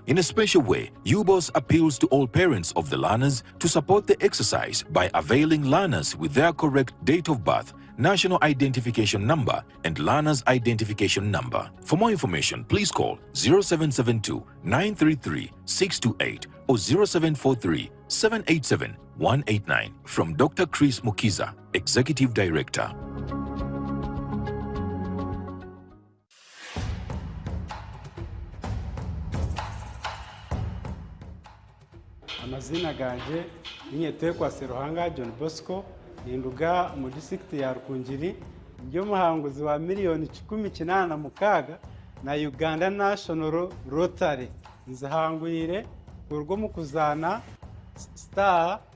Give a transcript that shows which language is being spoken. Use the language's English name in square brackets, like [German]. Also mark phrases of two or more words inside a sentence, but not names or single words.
[English] In a special way, UBOS appeals to all parents of the learners to support the exercise by availing learners with their correct date of birth, national identification number, and learner's identification number. For more information, please call 0772 933 628 or 0743 787 189 from Dr. Chris Mukiza, Executive Director. [Nyankole] Amazina ganje ninyetekwa Seruhanga John Bosco ninduga mu district ya Rukungiri nyo muhanguzi wa miliyoni 16 na Uganda National Rotary nzahangwire urwo mu kuzana star